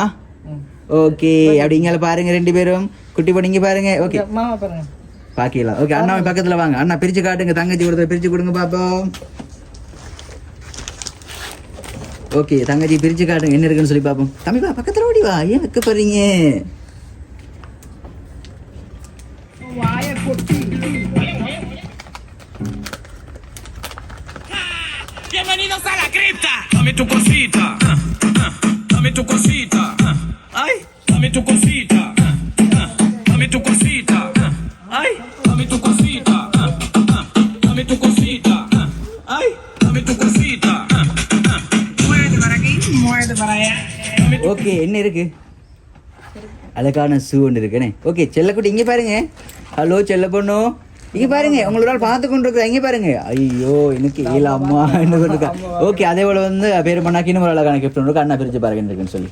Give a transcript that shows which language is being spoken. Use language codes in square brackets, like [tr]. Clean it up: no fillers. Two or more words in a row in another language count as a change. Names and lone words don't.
[ta] ஓகே அப்படி இங்கே பாருங்க 2 பேரும். குட்டி பொண்ணு இங்கே பாருங்க. ஓகே பாக்கலாம். ஓகே அண்ணா பக்கத்தில் வாங்க. அண்ணா பிரிச்சு காட்டுங்க. தங்கச்சி கொடுத்த பிரிச்சு கொடுங்க பார்ப்போம். ஓகே தங்கச்சி பிரிச்சு காட்டுங்க என்ன இருக்குன்னு சொல்லி பார்ப்போம். தம்பி வா பக்கத்தில் ஓடி வா. ஏன் வைக்க போறீங்க? [es] Bienvenidos a la cripta. Dame tu cosita. Dame tu cosita. Ay, dame tu cosita. Dame tu cosita. Ay, dame tu cosita. Dame tu cosita. Ay, dame tu cosita. Muévete para aquí, muévete para allá. [ta] ஓகே என்ன இருக்கு? அழகான ஷூ ஒன்று இருக்குண்ணே. ஓகே செல்லக்குட்டி இங்கே பாருங்க. ஹலோ செல்ல பொண்ணு இங்கே பாருங்க. உங்களோட பார்த்து கொண்டு இருக்கிற இங்கே பாருங்க. ஐயோ எனக்கு ஏல அம்மா என்ன கொண்டிருக்கா. ஓகே அதே போல் வந்து பேர் பண்ணாக்கி இன்னும் ஒரு அழகான கிஃப்ட் ஒன்று இருக்கு. அண்ணா பிரிச்சு பாருங்க இருக்குன்னு சொல்லி.